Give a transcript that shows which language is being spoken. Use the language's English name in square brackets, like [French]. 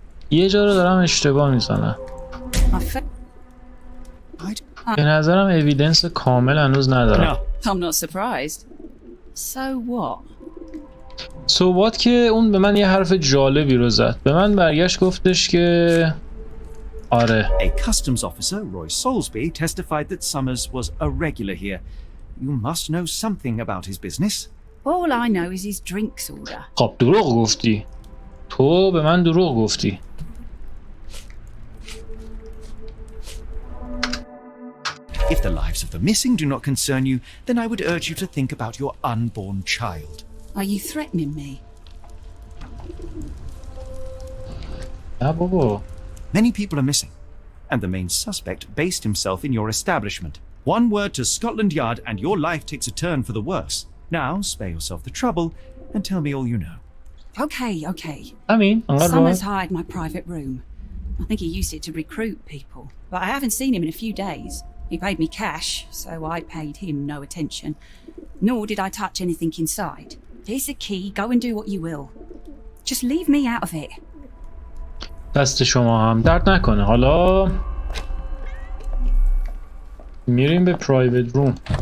[Persian] یه جا رو دارم اشتباه میزنم. به نظرم اویدنس کامل هنوز ندارم. [English] I'm not surprised. So what? So what [Persian] که اون به من یه حرف جالبی رو زد. به من برگشت گفتش که آره. [English] A customs officer, Roy Soulsby, testified that Summers was a regular here. You must know something about his business. All I know is his drinks order. [Persian] خب دروغ گفتی. تو به من دروغ گفتی. [English] If the lives of the missing do not concern you, then I would urge you to think about your unborn child. Are you threatening me? [Persian] نه بابا. [English] Many people are missing, and the main suspect based himself in your establishment. One word to Scotland Yard and your life takes a turn for the worse. Now spare yourself the trouble and tell me all you know. Okay. I mean, Summers hired my private room. I think he used it to recruit people, but I haven't seen him in a few days. He paid me cash, so I paid him no attention. Nor did I touch anything inside. Here's the key, go and do what you will. Just leave me out of it. [Persian] دست شما هم درد نکنه. حالا میریم به پرایوت روم.